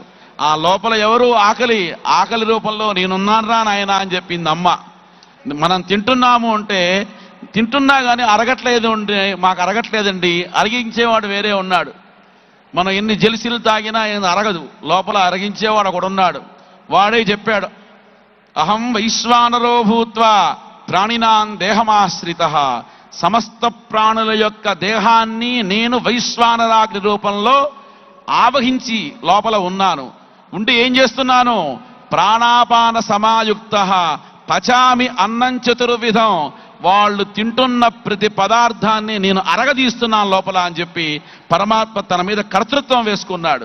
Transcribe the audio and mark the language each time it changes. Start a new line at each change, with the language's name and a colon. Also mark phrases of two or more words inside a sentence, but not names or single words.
Telugu: ఆ లోపల ఎవరు ఆకలి రూపంలో నేనున్నాను రా నాయనా అని చెప్పింది అమ్మ. మనం తింటున్నాము అంటే తింటున్నా కానీ అరగట్లేదు అంటే మాకు అరగట్లేదండి, అరిగించేవాడు వేరే ఉన్నాడు. మనం ఎన్ని జెలిసిలు తాగినా అరగదు, లోపల అరగించేవాడు ఒకడున్నాడు. వాడే చెప్పాడు,
Sanskrit: అహం వైశ్వానరో భూత్వా ప్రాణినాం దేహమాశ్రిత.
Telugu: సమస్త ప్రాణుల యొక్క దేహాన్ని నేను వైశ్వానరాగ్ని రూపంలో ఆవహించి లోపల ఉన్నాను. ఉండి ఏం చేస్తున్నాను?
Sanskrit: ప్రాణాపాన సమాయుక్త పచామి అన్నం చతుర్విధం.
Telugu: వాళ్ళు తింటున్న ప్రతి పదార్థాన్ని నేను అరగదీస్తున్నాను లోపల అని చెప్పి పరమాత్మ తన మీద కర్తృత్వం వేసుకున్నాడు.